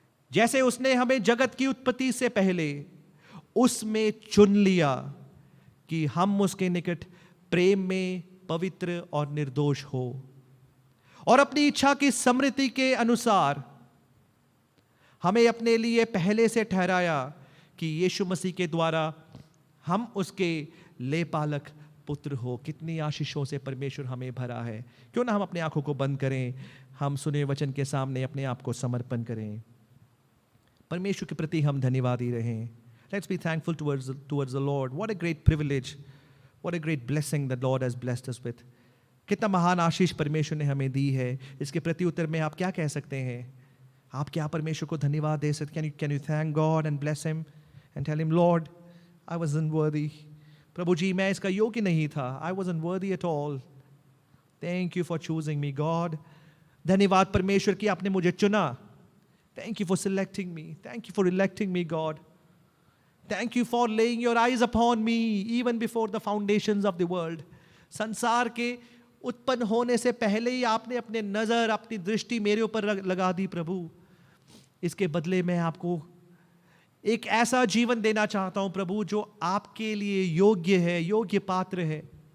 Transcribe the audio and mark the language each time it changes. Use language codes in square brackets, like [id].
[hi] जैसे उसने हमें जगत की उत्पत्ति से पहले उसमें चुन लिया कि हम उसके निकट प्रेम में पवित्र और निर्दोष हो, और अपनी इच्छा की समृद्धि के अनुसार हमें अपने लिए पहले से ठहराया कि यीशु मसीह के द्वारा हम उसके लेपालक पुत्र हो. कितनी आशीषों से परमेश्वर हमें भरा है. क्यों ना हम अपने आंखों को बंद करें, हम सुने वचन के सामने अपने आप को समर्पण करें. परमेश्वर के प्रति हम धन्यवादी रहें. [en] Let's be thankful towards the Lord. What a great privilege, what a great blessing that Lord has blessed us with. [hi] कितना महान आशीष परमेश्वर ने हमें दी है. इसके प्रति उत्तर में आप क्या कह सकते हैं? आप क्या परमेश्वर को धन्यवाद दे सकते? [en] Can you thank God and bless Him and tell Him, Lord, I wasn't worthy. [hi] प्रभु जी मैं इसका योग्य नहीं था. [en] I wasn't worthy at all. Thank you for choosing me, God. [hi] धन्यवाद परमेश्वर कि आपने मुझे चुना. [en] Thank you for selecting me. Thank you for electing me, God. Thank you for laying your eyes upon me even before the foundations of the world. [hi] संसार के उत्पन्न होने से पहले ही आपने अपने नजर, अपनी दृष्टि मेरे ऊपर लगा दी प्रभु। इसके बदले मैं आपको एक ऐसा जीवन देना चाहता हूं प्रभु जो आपके लिए योग्य है, योग्य पात्र है।